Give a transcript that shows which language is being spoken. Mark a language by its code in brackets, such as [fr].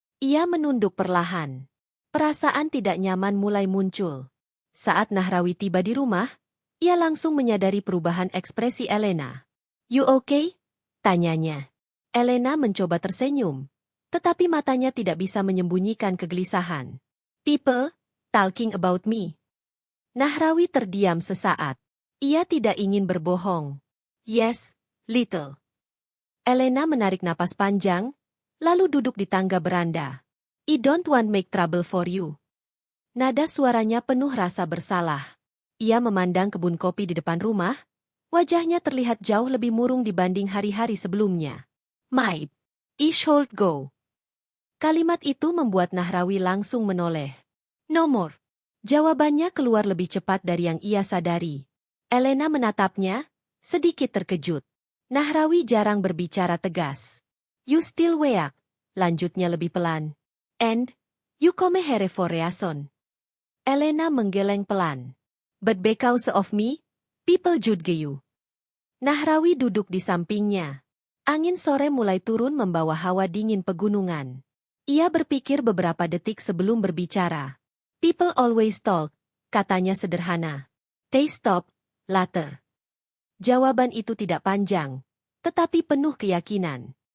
[id] Ia menunduk perlahan. Perasaan tidak nyaman mulai muncul. Saat Nahrawi tiba di rumah, ia langsung menyadari perubahan ekspresi Elena. [en] "You okay?" [id] tanyanya. Elena mencoba tersenyum, tetapi matanya tidak bisa menyembunyikan kegelisahan. [en] "People talking about me." [id] Nahrawi terdiam sesaat. Ia tidak ingin berbohong. [en] "Yes, little." [id] Elena menarik napas panjang, lalu duduk di tangga beranda. [en] "I don't want make trouble for you." [id] Nada suaranya penuh rasa bersalah. Ia memandang kebun kopi di depan rumah, wajahnya terlihat jauh lebih murung dibanding hari-hari sebelumnya. [en] "My, I should go." [id] Kalimat itu membuat Nahrawi langsung menoleh. [en] "No more." [id] Jawabannya keluar lebih cepat dari yang ia sadari. Elena menatapnya, sedikit terkejut. Nahrawi jarang berbicara tegas. [en] "You still weak," [id] lanjutnya lebih pelan. [en] "And, you come here for reason." [id] Elena menggeleng pelan. [en] "But because of me, people judge you." [id] Nahrawi duduk di sampingnya. Angin sore mulai turun membawa hawa dingin pegunungan. Ia berpikir beberapa detik sebelum berbicara. [en] "People always talk," [id] katanya sederhana. [en] "They stop later." [id] Jawaban itu tidak panjang, tetapi penuh keyakinan.